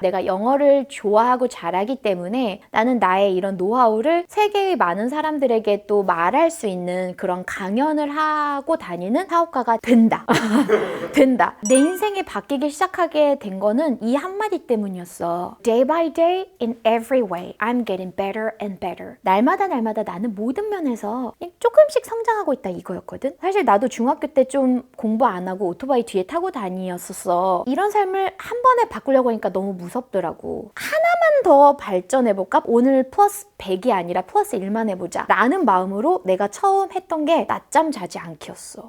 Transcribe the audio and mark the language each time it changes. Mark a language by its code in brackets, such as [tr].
[ko] 내가 영어를 좋아하고 잘하기 때문에 나는 나의 이런 노하우를 세계의 많은 사람들에게 또 말할 수 있는 그런 강연을 하고 다니는 사업가가 된다. 된다. 내 인생이 바뀌기 시작하게 된 거는 이 한마디 때문이었어. [en] Day by day, in every way, I'm getting better and better. [ko] 날마다 나는 모든 면에서 조금씩 성장하고 있다, 이거였거든. 사실 나도 중학교 때 좀 공부 안 하고 오토바이 뒤에 타고 다녔었어. 이런 삶을 한 번에 바꾸려고 하니까 너무 무섭더라고. 하나만 더 발전해볼까? 오늘 플러스 100이 아니라 플러스 1만 해보자 라는 마음으로 내가 처음 했던 게 낮잠 자지 않기였어.